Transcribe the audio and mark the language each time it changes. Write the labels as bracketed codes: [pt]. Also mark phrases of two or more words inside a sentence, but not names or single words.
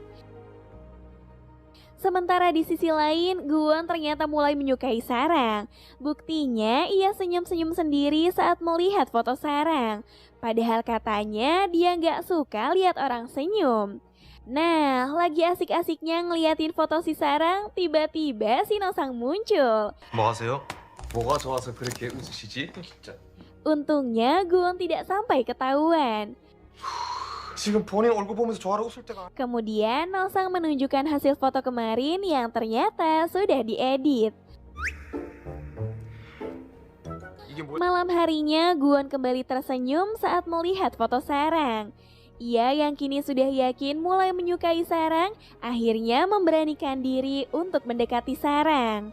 [id] Sementara di sisi lain, Guwon ternyata mulai menyukai Sarang. Buktinya, ia senyum-senyum sendiri saat melihat foto Sarang. Padahal katanya dia nggak suka lihat orang senyum. Nah, lagi asik-asiknya ngeliatin foto si Sarang, tiba-tiba si Nosang muncul. [ko] 뭐 하세요? 뭐가 좋아서 그렇게 웃으시지? 진짜. [id] Untungnya, Guwon tidak sampai ketahuan. [ko] 지금 본인 얼굴 보면서 좋아하고 웃을 때가. [id] Kemudian, Nosang menunjukkan hasil foto kemarin yang ternyata sudah diedit. Malam harinya, Guwon kembali tersenyum saat melihat foto Sarang. Ia yang kini sudah yakin mulai menyukai Sarang, akhirnya memberanikan diri untuk mendekati Sarang.